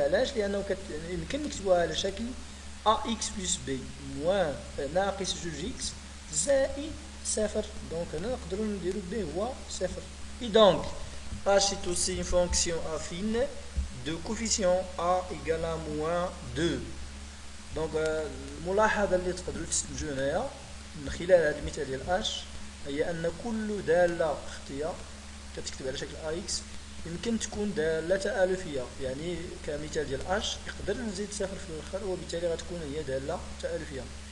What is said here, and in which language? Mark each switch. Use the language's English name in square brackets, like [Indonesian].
[Arabic] علاش؟ لأنه يمكن نكتبوها على شكل [French] ax plus b moins [Arabic] ناقص 2x زائد 0. donc هنا نقدروا نديرو b هو 0. [French] et donc h est aussi une fonction affine de coefficient a égale à moins 2. [Arabic] donc الملاحظة اللي تقدروا تستنتجوا هنايا من خلال هذا المثال ديال h هي أن كل دالة خطية كتكتب على شكل ax يمكن تكون دالة تآلفية. يعني كمثال ديال h يقدر نزيد صفر في الاخر وبالتالي غتكون هي دالة تآلفية.